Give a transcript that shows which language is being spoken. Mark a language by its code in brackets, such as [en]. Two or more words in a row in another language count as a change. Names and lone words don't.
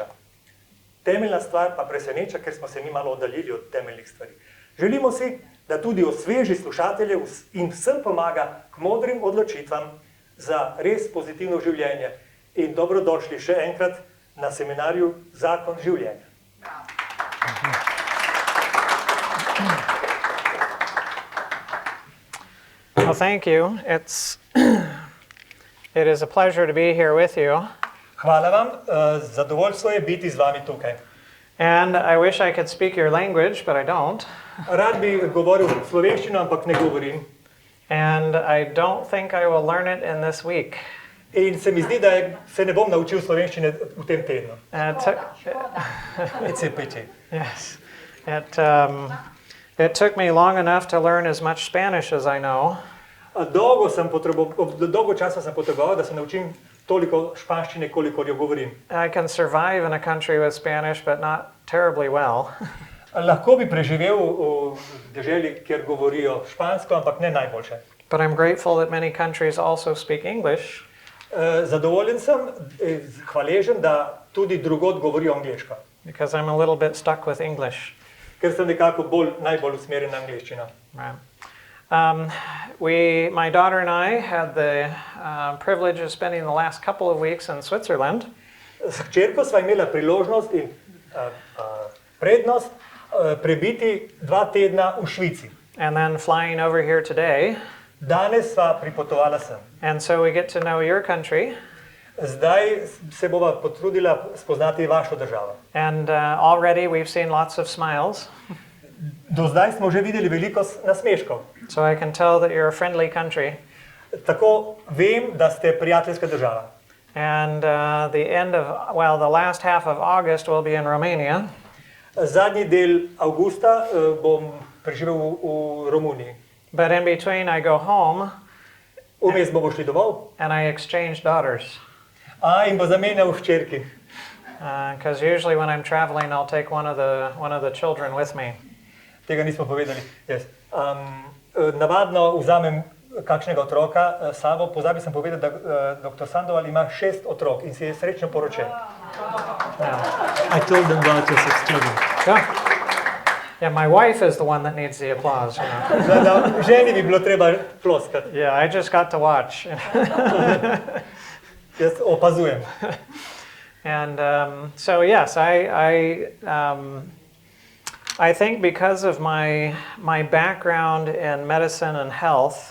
[sl] Temeljna stvar pa preseneča, ker smo se mi malo oddaljili od temeljnih stvari. Želimo si, da tudi osveži slušatelje in vsem pomaga k modrim odločitvam za res pozitivno življenje. In dobrodošli še enkrat na seminarju Zakon življenja. [en] Well, thank you. It is a pleasure to be here with you. [sl] Hvala vam, zadovoljstvo je biti z vami tukaj. [en] And I wish I could speak your language, but I don't. [sl] Rad bi govoril slovenščino, ampak ne govorim. [en] And I don't think I will learn it in this week. [sl] In se mi zdi, da se ne bom naučil slovenščine v tem tednu. [en] It's a pity. Yes. It took me long enough to learn as much Spanish as I know. [sl] Dolgo časa sem potreboval, da se naučim toliko španščine, kolikor jo govorim. [en] I can survive in a country with Spanish, but not terribly well. [sl] Lahko bi preživel v deželi, kjer govorijo špansko, ampak ne najboljše. [en] But I'm grateful that many countries also speak English. [sl] Zadovoljen sem, hvaležen, da tudi drugod govorijo angleško. [en] Because I'm a little bit stuck with English. [sl] Ker sem nekako najbolj usmerjen na angleščino. [en] Right. My daughter and I had the privilege of spending the last couple of weeks in Switzerland. [sl] S hčerko sva imela priložnost in prednost prebiti 2 tedna v Švici. [en] And then flying over here today. [sl] Danes sva pripotovala sem. [en] And so we get to know your country. [sl] Zdaj se bova potrudila spoznati vašo državo. [en] And already we've seen lots of smiles. [sl] Do zdaj smo že videli veliko nasmeškov. [en] So I can tell that you're a friendly country. [sl] Tako vem, da ste prijateljska država. [en] And the last half of August will be in Romania. [sl] Zadnji del avgusta bom preživel v Romuniji. [en] But in between I go home. [sl] Vmes bomo šli domov. [en] And I exchange daughters. [sl] In bo zamenjal hčerki. [en] Because usually when I'm traveling, I'll take one of the children with me. [sl] Tega nismo povedali. Yes. Navadno vzamem kakšnega otroka s sabo. Pozabil sem povedati, da dr. Sandoval ima 6 otrok in si je srečno poročen. [en] I told them about your 6 children. Yeah, my wife is the one that needs the applause. You know? [sl] Ženi bi bilo treba ploskati. [en] Yeah, I just got to watch. [sl] Jaz opazujem. [en] And so yes, I think because of my background in medicine and health,